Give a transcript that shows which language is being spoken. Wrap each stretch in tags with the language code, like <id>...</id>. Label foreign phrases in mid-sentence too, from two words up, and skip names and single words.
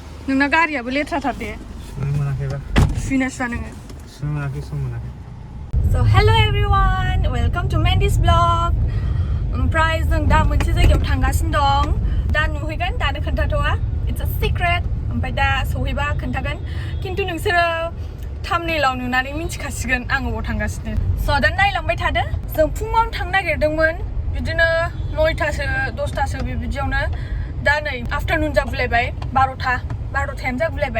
<brx>नोंना गारियाबो लेथ्राथार दे सुनो मोनाखैबा सुना सुना नोङो सुनो मोनाखै सम मोनाखै</brx> <en>So hello everyone, welcome to Mandy's vlog.</en> <brx>ओमफ्राय जों दा मोनसे जायगायाव थांगासिनो दं. दा नुहैगोन दानो खोन्थाथ'आ.</brx> <en>It's a secret.</en> <brx>ओमफ्राय दा सहैबा खोन्थागोन. खिन्थु नोंसोरो थाम्बनेइलाव नुनानै मिन्थिखासिगोन आं अबाव थांगासिनो. So दा नायलांबाय थादो. जों फुङावनो थांनो नागिरदोंमोन. बिदिनो 9टासो 10टासो बेबायदियावनो. दा नै आफ्टारनुन जागुलायबाय 12टायानो जागुलायबाय.</brx>